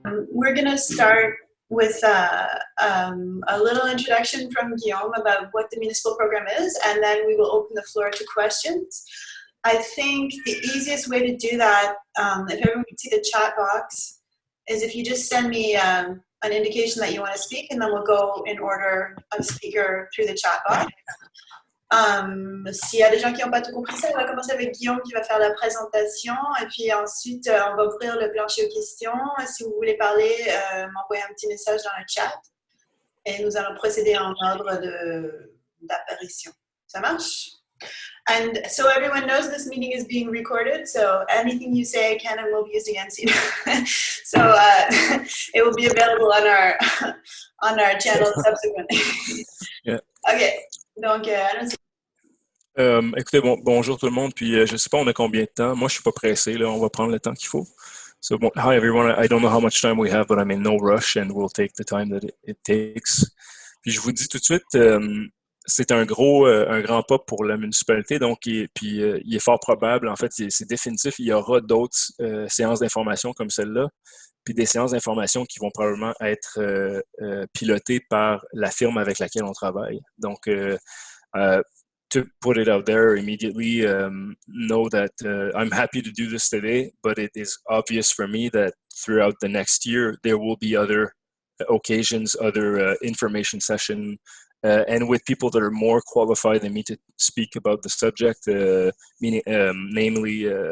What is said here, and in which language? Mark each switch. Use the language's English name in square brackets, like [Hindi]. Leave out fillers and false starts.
[English] we're going to start with a little introduction from Guillaume about what the municipal program is, and then we will open the floor to questions. I think the easiest way to do that, if everyone can see the chat box, is if you just send me an indication that you want to speak, and then we'll go in order of speaker through the chat box. [French] S'il y a des gens qui n'ont pas tout compris ça, on va commencer avec Guillaume qui va faire la présentation, et puis ensuite on va ouvrir le plancher aux questions. Si vous voulez parler, m'envoyez un petit message dans le chat, et nous allons procéder en ordre d'apparition. Ça marche? [English] And so everyone knows this meeting is being recorded, so anything you say can and will be used against you. So it will be available on our channel subsequently. Yeah. [French] Okay, donc allons-y. Écoutez, bonjour tout le monde, puis je sais pas on a combien de temps. Moi, je suis pas pressé, là, on va prendre le temps qu'il faut. [English] So, hi everyone, I don't know how much time we have, but I'm in no rush and we'll take the time that it takes. [French] Puis je vous dis tout de suite, c'est un grand pas pour la municipalité, donc il est fort probable, en fait, c'est définitif, il y aura d'autres séances d'information comme celle-là, puis des séances d'information qui vont probablement être pilotées par la firme avec laquelle on travaille. Donc, [English] to put it out there immediately, know that I'm happy to do this today, but it is obvious for me that throughout the next year, there will be other occasions, other information sessions, and with people that are more qualified than me to speak about the subject, namely